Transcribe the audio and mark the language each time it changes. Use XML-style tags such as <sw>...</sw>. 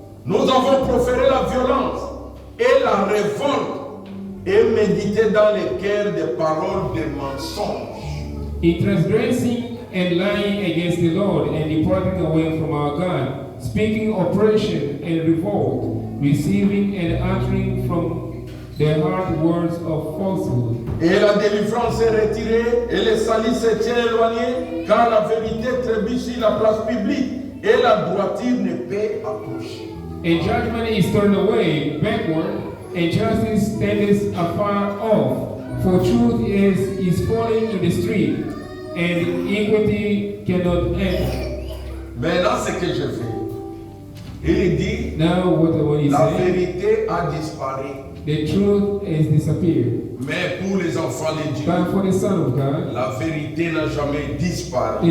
<fr>Nous avons proféré la violence et la révolte et médité dans les cœurs des paroles de mensonges.</fr> <en>In transgressing and lying against the Lord and departing away from our God, speaking oppression and revolt, receiving and uttering from their heart words of falsehood.</en> <fr>Et la délivrance est retirée et le salut se tient éloigné, car la vérité trébuche sur la place publique et la droiture ne peut approcher.</fr> <en>And judgment is turned away backward, and justice stands afar off. For truth is falling in the street, and equity cannot enter.</en> <fr>Maintenant, ce que je fais, il dit,</fr> <en>Now what he</en> <fr>la</fr> <en>said,</en> <fr>vérité a disparu,</fr> <en>the truth has disappeared.</en> <fr>mais pour les enfants de Dieu,</fr> <en>But for the Son of God,</en> <fr>la vérité n'a jamais disparu.</fr>